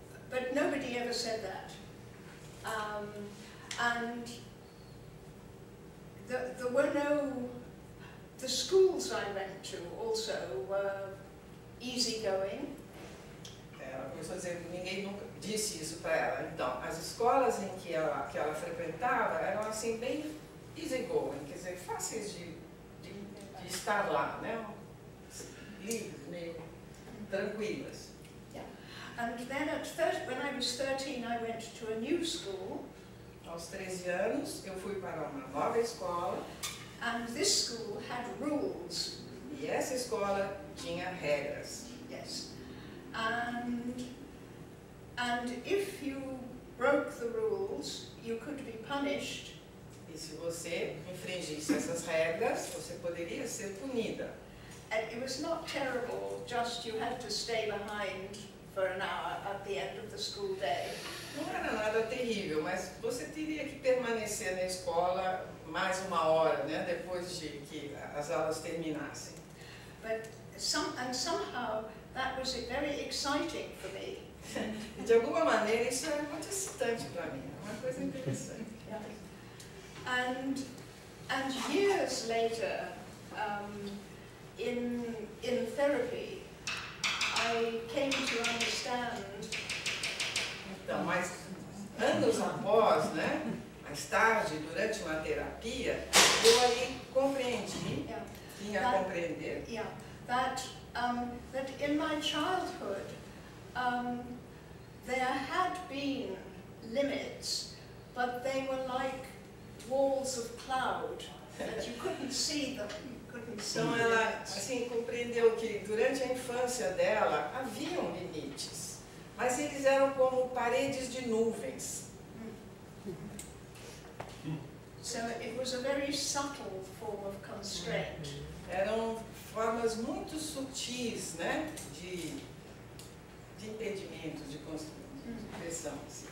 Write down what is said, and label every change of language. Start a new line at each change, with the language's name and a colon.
English: But nobody ever said that. And there were the schools I went to also were easygoing.
Portuguese: Ela começou a dizer que ninguém nunca disse isso para ela. Então, as escolas em que ela frequentava eram assim bem easygoing, quer dizer, fáceis de estar lá, né? Livres, meio tranquilas.
English: Yeah. And then when I was 13, I went to a new school.
Portuguese: Aos 13 anos, eu fui para uma nova escola.
English: And this school had rules.
Portuguese: E essa escola tinha regras.
English: Yes. And if you broke the rules, you could be punished.
Portuguese: E se você infringisse essas regras, você poderia ser punida.
English: And it was not terrible, just you had to stay behind for an hour at the end of the school day.
Portuguese: Não era nada terrível, mas você teria que permanecer na escola mais uma hora, né, depois de que as aulas terminassem.
English: But somehow that was very exciting for me.
Portuguese: E de alguma maneira isso era muito excitante para mim, uma coisa interessante.
English: Yeah. And years later, in therapy, I came to understand.
Portuguese: Então, mas anos após, né, mais tarde, durante uma terapia, eu aí compreendi, tinha a compreender.
English: Yeah, that in my childhood, there had been limits, but they were like walls of cloud that you couldn't see them, you couldn't see
Portuguese: Então
English: the
Portuguese: ela
English: limits.
Portuguese: assim compreendeu que durante a infância dela haviam limites, mas eles eram como paredes de nuvens.
English: So it was a very subtle form of constraint.
Portuguese: Eram formas muito sutis, né, de impedimento, de pressão, assim,